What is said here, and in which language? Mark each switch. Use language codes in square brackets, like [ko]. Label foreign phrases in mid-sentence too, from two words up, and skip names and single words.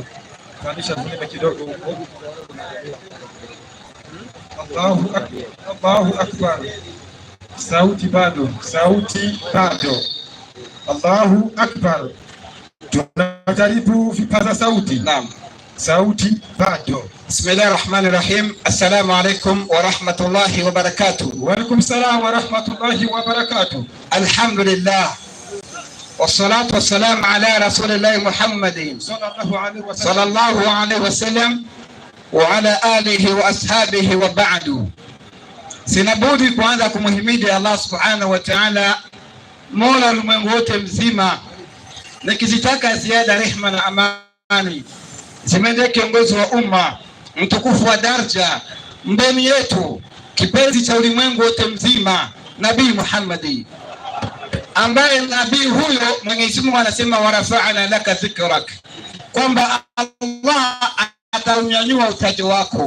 [sw] Kanisha vile kidogo huko. [ar] الله أكبر. [sw] Sauti bado. [ar] الله أكبر. [sw] Tunajaribu vipaza sauti. Naam. Sauti bado. [ar] بسم الله الرحمن الرحيم. السلام عليكم ورحمة الله وبركاته. وعليكم السلام ورحمة الله وبركاته. Alhamdulillah. والصلاة والسلام على رسول الله محمد صلى الله عليه وسلم وعلى آله وأصحابه وبعد. [sw] Sinabudi kuanza kumhimidi Allah [ar] سبحانه وتعالى, [sw] Mola ulimwengu wote mzima, nikizitaka ziada rehema na amani zimendee kiongozi wa umma, mtukufu wa daraja, mbeni yetu, kipenzi cha ulimwengu wote mzima, Nabii Muhammadi, ambaye nabii huyo Mwenyezi Mungu anasema [ar] ورفعنا لك ذكرك, [sw] kwamba Allah ataunyanyua utaji wako.